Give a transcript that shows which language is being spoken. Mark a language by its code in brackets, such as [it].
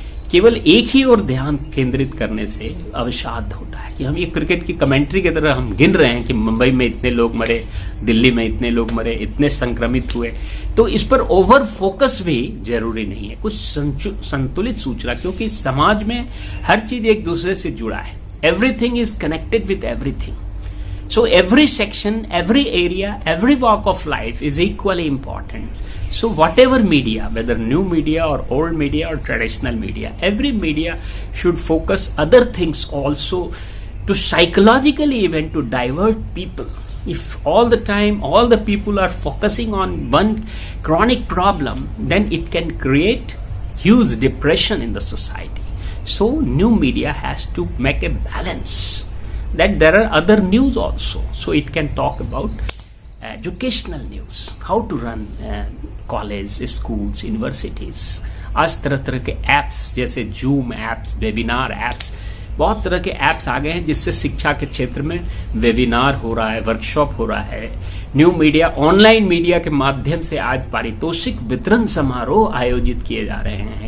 [hi] केवल एक ही ओर ध्यान केंद्रित करने से अवसाद होता है कि हम ये क्रिकेट की कमेंट्री की तरह हम गिन रहे हैं कि मुंबई में इतने लोग मरे, दिल्ली में इतने लोग मरे, इतने संक्रमित हुए। तो इस पर ओवर फोकस भी जरूरी नहीं है, कुछ संतुलित सूचना, क्योंकि समाज में हर चीज एक दूसरे से जुड़ा है। [en] Everything is connected with everything. So every section, every area, every walk of life is equally important. So whatever media, whether new media or old media or traditional media, every media should focus other things also to psychologically even to divert people. If all the time all the people are focusing on one chronic problem, then it can create huge depression in the society. So new media has to make a balance. That there are other news also, so it can talk about educational news, how to run college, schools, universities. [hi] आज तरह तरह के apps जैसे zoom apps, webinar apps, बहुत तरह के apps आ गए हैं जिससे शिक्षा के क्षेत्र में वेबिनार हो रहा है, वर्कशॉप हो रहा है। न्यू मीडिया, ऑनलाइन मीडिया के माध्यम से आज पारितोषिक वितरण समारोह आयोजित किए जा रहे हैं।